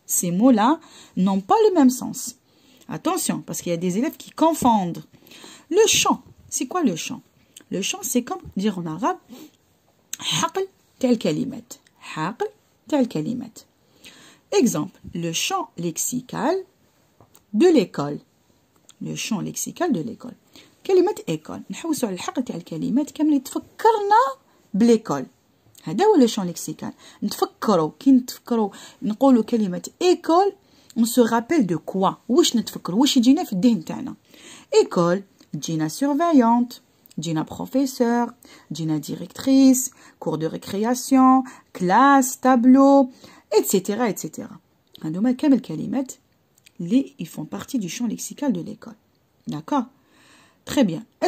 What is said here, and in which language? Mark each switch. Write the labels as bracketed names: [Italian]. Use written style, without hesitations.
[French] Ces mots-là n'ont pas le même sens. Attention, parce qu'il y a des élèves qui confondent. Le champ. C'est quoi le chant? Le chant, c'est comme dire en arabe [Arabic] حقل تاع الكلمات. حقل تاع الكلمات. [French] Exemple, le champ lexical de l'école. Le champ lexical de l'école. [Arabic] كلمة école. نحوسوا على الحق تاع الكلمات كامل تفكرنا بليكول. هذا هو لو شون ليكسيكال. نتفكروا كي نتفكروا نقولوا كلمة école [French] on se rappelle de quoi. [Arabic] واش نتفكروا واش يجينا في الذهن تاعنا. [French] école تجينا surveillante, تجينا professeur, تجينا directrice, cours de récréation, classe, tableau, etc. etc. [Arabic] هذوما كامل كلمات اللي [French] ils font partie du champ lexical de l'école. D'accord? Très bien.